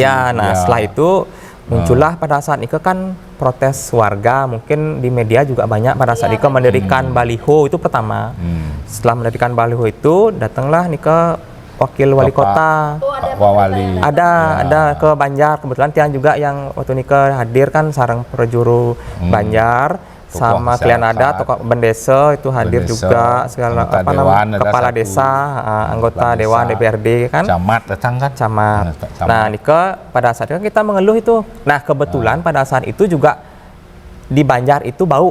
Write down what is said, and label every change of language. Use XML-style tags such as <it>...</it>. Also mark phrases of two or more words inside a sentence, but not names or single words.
<id>Iya, nah setelah itu muncullah pada saat itu kan protes warga, mungkin di media juga banyak pada saat itu mendirikan baliho itu pertama. Setelah mendirikan baliho itu datanglah nih ke wakil wali kota. Wali. Ada ke Banjar, kebetulan Tian juga yang waktu ini hadir kan sarang perjuru Banjar. Sama klien ada tokoh bendesa itu hadir juga, segala apa namanya kepala desa, anggota dewan DPRD kan, camat datang kan, camat. Nah Nika pada saat itu kan kita mengeluh itu. Nah kebetulan pada saat itu juga di Banjar itu bau.</id>